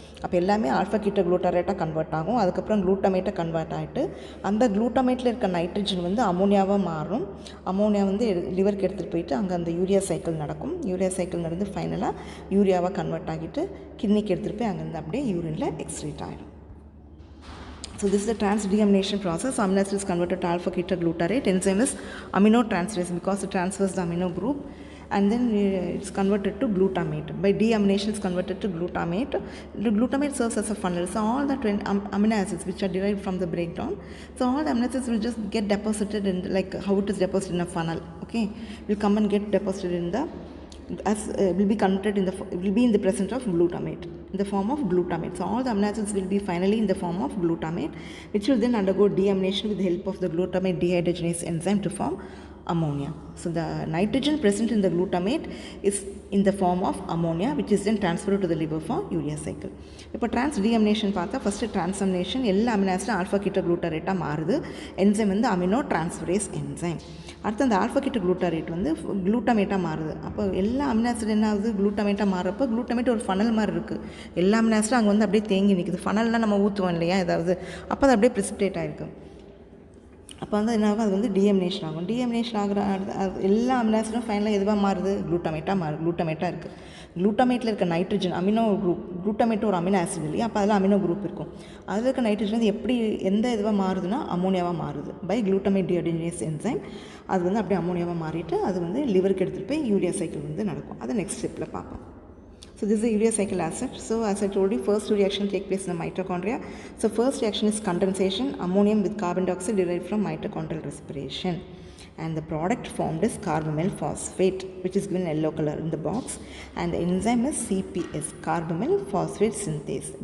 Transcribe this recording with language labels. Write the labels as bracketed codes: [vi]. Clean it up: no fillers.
[ta] அப்போ எல்லாமே alpha keto குளூட்டாரேட்டாக convert ஆகும். அதுக்கப்புறம் குளூட்டமேட்டாக கன்வெர்ட் ஆகிட்டு அந்த குளூட்டமேட்டில் இருக்க நைட்ரஜன் வந்து அமோனியாவாக மாறும். அமோனியா வந்து லிவருக்கு எடுத்துகிட்டு போயிட்டு அங்கே அந்த யூரியா சைக்கிள் நடக்கும். யூரியா சைக்கிள் நடந்து ஃபைனலாக யூரியாவாக கன்வெர்ட் ஆகிட்டு கிட்னிக்கு எடுத்துகிட்டு போய் அங்கேருந்து அப்படியே யூரினில் எக்ஸ்க்ரீட் ஆகிடும். [en] So this is the trans-deamination process. Amino acid is converted to alpha ketoglutarate. Enzyme is aminotransferase because it transfers the amino group, and then it's converted to glutamate. By deamination it's converted to glutamate. The glutamate serves as a funnel. So all the amino acids which are derived from the breakdown, so all the amino acids will just get deposited in like how it is deposited in a funnel. Okay, will come and get deposited in the will be converted will be in the presence of glutamate, in the form of glutamate. So all the amino acids will be finally in the form of glutamate, which will then undergo deamination with the help of the glutamate dehydrogenase enzyme to form ammonia. So the nitrogen present in the glutamate is in the form of ammonia, which is then transferred to the liver for urea cycle. [ta] இப்போ trans-deamination பார்த்தா first transamination எல்லா amino ஆசிடும் alpha keto குளூட்டாரேட்டாக மாறுது. Enzyme வந்து amino transferase enzyme. அடுத்து அந்த alpha keto குளூட்டாரேட் வந்து குளூட்டமேட்டாக மாறுது. அப்போ எல்லா அமினோ ஆசிட் என்ன ஆகுது? குளூட்டமேட்டாக மாறுறப்போ குளூட்டமேட் ஒரு ஃபனல் மாதிரி இருக்குது. எல்லா அமினோ ஆசிடும் அங்கே வந்து அப்படியே தேங்கி நிற்குது. ஃபனல்லாம் நம்ம ஊற்றுவோம் இல்லையா ஏதாவது, அப்போ அது அப்படியே ப்ரிசிபிடேட் ஆகிருக்கு. அப்போ வந்து என்ன ஆகும், அது வந்து டீஎமினேஷன் ஆகும். டீஎமினேஷன் ஆகிற எல்லா அமினோ ஃபைனலாக எதுவாக மாறுது, குளூட்டமேட்டாக இருக்குது. குளூட்டமேட்டில் இருக்க நைட்ரஜன் அமினோ குரூப், குளூட்டமேட் ஒரு அமினோ ஆசிட் இல்லையா, அப்போ அதில் அமினோ குரூப் இருக்கும். அதில் இருக்க நைட்ரஜன் வந்து எப்படி எந்த இதுவாக மாறுதுன்னா அமோனியாவாக மாறுது பை குளூட்டமேட் டிஹைட்ரஜனேஸ் என்சைம். அது வந்து அப்படியே அமோனியாவாக மாறிட்டு அது வந்து லிவருக்கு எடுத்துகிட்டு போய் யூரியா சைக்கிள் வந்து நடக்கும். அதை நெக்ஸ்ட் ஸ்டெப்பில் பார்ப்போம். [en] So this is the urea cycle as such. So as I told you, first two reactions take place in the mitochondria. So first reaction is condensation, ammonium with carbon dioxide derived from mitochondrial respiration. And the product formed is carbamyl phosphate, which is given yellow color in the box. And the enzyme is CPS, carbamyl phosphate synthase.